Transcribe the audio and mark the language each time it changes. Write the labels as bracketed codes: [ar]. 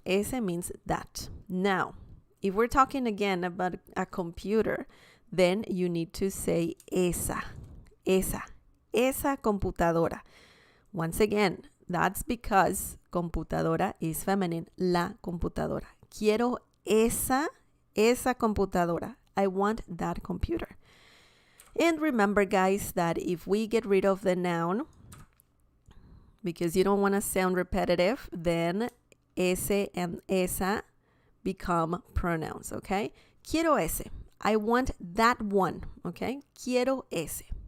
[en] Ese means that. Now, if we're talking again about a computer, then you need to say [es] esa computadora. [en] Once again, that's because computadora is feminine. [es] La computadora. Quiero esa computadora. [en] I want that computer. And remember, guys, that if we get rid of the noun, because you don't want to sound repetitive, then ese and esa become pronouns, okay? [es] Quiero ese. [en] I want that one, okay? Quiero ese.